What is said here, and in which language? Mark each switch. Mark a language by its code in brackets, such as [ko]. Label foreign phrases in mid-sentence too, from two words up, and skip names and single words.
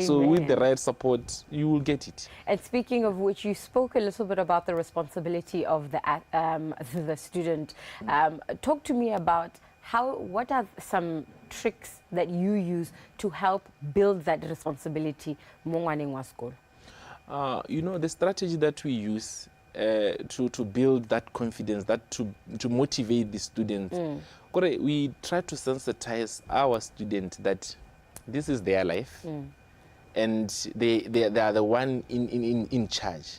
[en] So with the right support, you will get it. And speaking of which, you spoke a little bit about the responsibility of the student. Talk to me about what are some tricks that you use to help build that responsibility [tn] mo ngwaneng wa [en] school? You know, the strategy that we use to build that confidence, to motivate the students, we try to sensitize our students that this is their life and they are the one in charge.